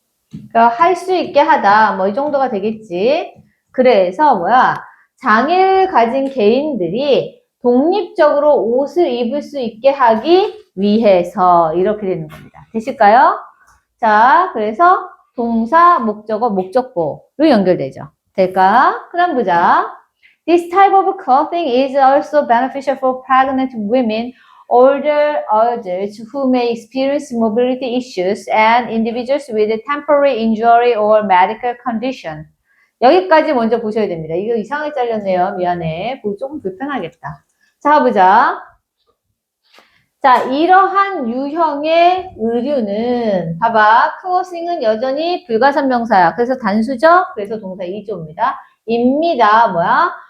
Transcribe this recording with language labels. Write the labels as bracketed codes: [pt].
[ko] 그러니까 할 수 있게 하다 이 정도가 되겠지. 그래서 장애를 가진 개인들이 독립적으로 옷을 입을 수 있게 하기 위해서 이렇게 되는 겁니다. 되실까요? 자, 그래서 동사, 목적어, 목적보로 연결되죠. 될까? 그 다음 보자. [en] This type of clothing is also beneficial for pregnant women, older adults who may experience mobility issues, and individuals with temporary injury or medical condition. [ko] 여기까지 먼저 보셔야 됩니다. 이거 이상하게 잘렸네요. 미안해. 보기 조금 불편하겠다. 자, 보자. 자, 이러한 유형의 의류는 봐봐. clothing은 여전히 불가산명사야. 그래서 단수죠? 그래서 동사 2조입니다. 입니다. 뭐야?